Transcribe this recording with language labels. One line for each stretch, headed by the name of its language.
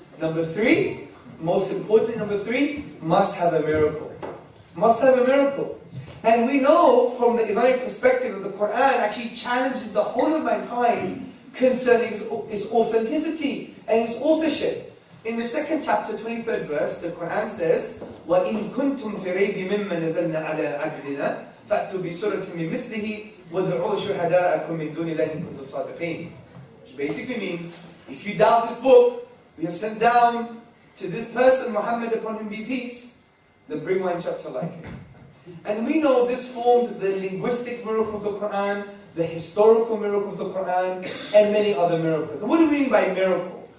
English: Number 3, most importantly, number 3, must have a miracle. Must have a miracle. And we know from the Islamic perspective that the Quran actually challenges the whole of mankind concerning its authenticity and its authorship. In the 2nd chapter, 23rd verse, the Quran says,
Arabic: وَإِن كُنْتُمْ فِي رَيْبٍ مِّمَّا نَزَلْنَا عَلَىٰ عَبْدِنَا فَأْتُوا بِسُورَةٍ مِّن مِثْلِهِ وَادْعُوا شُهَدَاءَكُم مِّن دُونِ اللَّهِ إِن كُنتُمْ صَادِقِينَ.
English: Which basically means, if you doubt this book, we have sent down to this person, Muhammad, upon him be peace, then bring one chapter like it. And we know this formed the linguistic miracle of the Quran, the historical miracle of the Quran, and many other miracles. And what do we mean by miracle?